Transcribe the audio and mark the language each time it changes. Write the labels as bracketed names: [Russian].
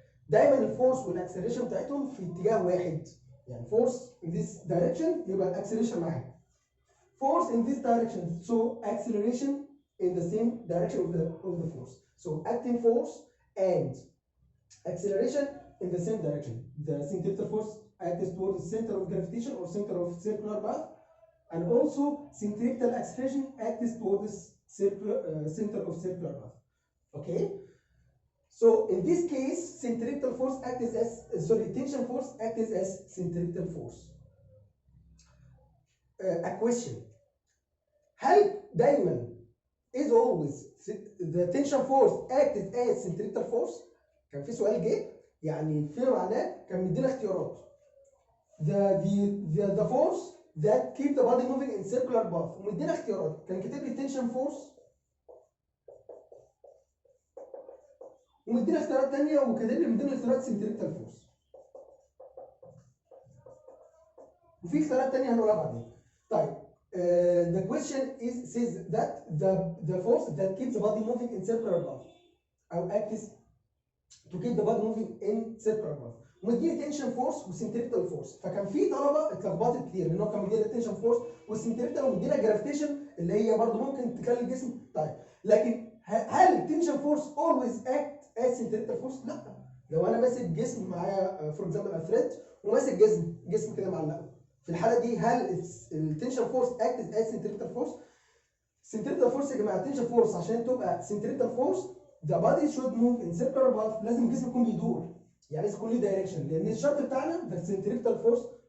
[Arabic] دايما الفورس والاكسلريشن بتاعتهم في اتجاه واحد. [English] يعني force in this direction يبقى acceleration واحد. Force in this direction, so acceleration in the same direction of the force. So acting force and acceleration in the same direction. The centripetal force acts towards the center of gravitation or center of circular path, and also centripetal acceleration acts towards the center of circular path. Okay. So in this case, centripetal force acts as tension force acts as centripetal force. A question: [Arabic] هل دايما [English] is always the tension force acts as centripetal force؟ [Arabic] كان في سؤال جه يعني فيما معناه كان مدينا اختيارات. [English] The force that keep the body moving in circular path [Arabic] ومدينا اختيارات، كان كاتب لي tension force ومدينا اختيارات ثانيه وكاتب لي من ضمن الاختيارات centripetal force. وفي اختيارات ثانيه هنقولها بعدين. [English] طيب the question says that the force that keeps the body moving in circular path او acts to keep the body moving in circular path ومديني tension force وسنتريبتال force. [Arabic] فكان في طلبه اتلخبطت كتير لان هو كان مدينا tension force والسنتريبتال ومدينا جرافيتيشن اللي هي برضه ممكن تخلي الجسم. طيب لكن هل [English] tension force always act as centripetal force؟ [Arabic] لا. لو انا ماسك جسم معايا فور اكزامبل ثريد وماسك جسم كده معلقه، في الحاله دي هل التنشن فورس اكت از سنتريبتال فورس؟ سنتريبتال فورس يا جماعه، التنشن فورس عشان تبقى سنتريبتال فورس [English] the body should move in circular path, [Arabic] لازم الجسم يكون بيدور، يعني لازم يكون ليه دايركشن، لان الشرط بتاعنا ذا سنتريبتال فورس